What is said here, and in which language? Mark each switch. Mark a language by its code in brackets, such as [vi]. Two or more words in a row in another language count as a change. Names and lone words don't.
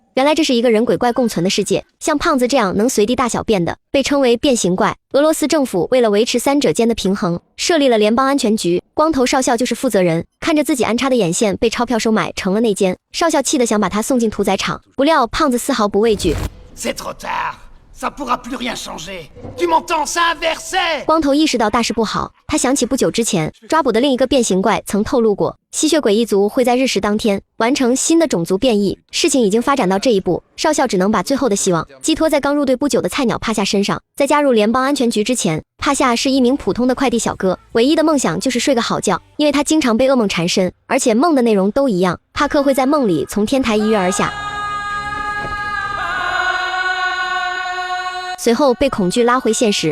[zh] 原来这是一个人鬼怪共存的世界，像胖子这样能随地大小便的，被称为变形怪。俄罗斯政府为了维持三者间的平衡，设立了联邦安全局，光头少校就是负责人。看着自己安插的眼线被钞票收买成了内奸，少校气得想把他送进屠宰场，不料胖子丝毫不畏惧。 [fr] Ça pourra plus rien changer. Tu m'entends? Ça inversé. [zh] 光头意识到大事不好，他想起不久之前抓捕的另一个变形怪曾透露过，吸血鬼一族会在日食当天完成新的种族变异。事情已经发展到这一步，少校只能把最后的希望寄托在刚入队不久的菜鸟帕夏身上。在加入联邦安全局之前，帕夏是一名普通的快递小哥，唯一的梦想就是睡个好觉，因为他经常被噩梦缠身，而且梦的内容都一样，帕克会在梦里从天台一跃而下，随后被恐惧拉回现实。